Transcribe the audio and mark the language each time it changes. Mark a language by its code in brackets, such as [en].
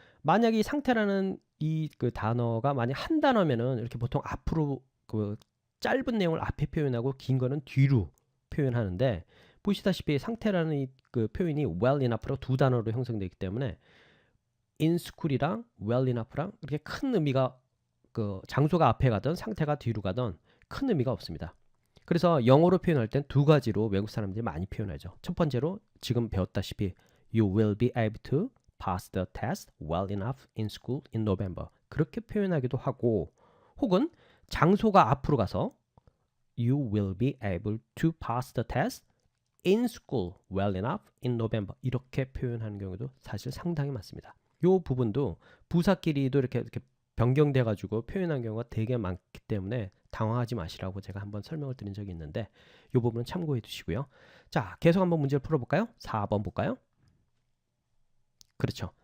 [ko] 만약에 이 상태라는 이 그 단어가 만약 한 단어면은 이렇게 보통 앞으로 그 짧은 내용을 앞에 표현하고 긴 거는 뒤로 표현하는데 보시다시피 상태라는 이 그 표현이 well enough로 두 단어로 형성되기 때문에 in school이랑 well enough랑 이렇게 큰 의미가 그 장소가 앞에 가든 상태가 뒤로 가든 큰 의미가 없습니다. 그래서 영어로 표현할 땐 두 가지로 외국 사람들이 많이 표현하죠. 첫 번째로 지금 배웠다시피 [en] You will be able to pass the test well enough in school in November. [ko] 그렇게 표현하기도 하고 혹은 장소가 앞으로 가서 [en] You will be able to pass the test in school well enough in November. [ko] 이렇게 표현하는 경우도 사실 상당히 많습니다. 이 부분도 부사끼리도 이렇게 변경돼 가지고 표현한 경우가 되게 많기 때문에 당황하지 마시라고 제가 한번 설명을 드린 적이 있는데 이 부분은 참고해 두시고요. 자, 계속 한번 문제를 풀어볼까요? 4번 볼까요? 그렇죠.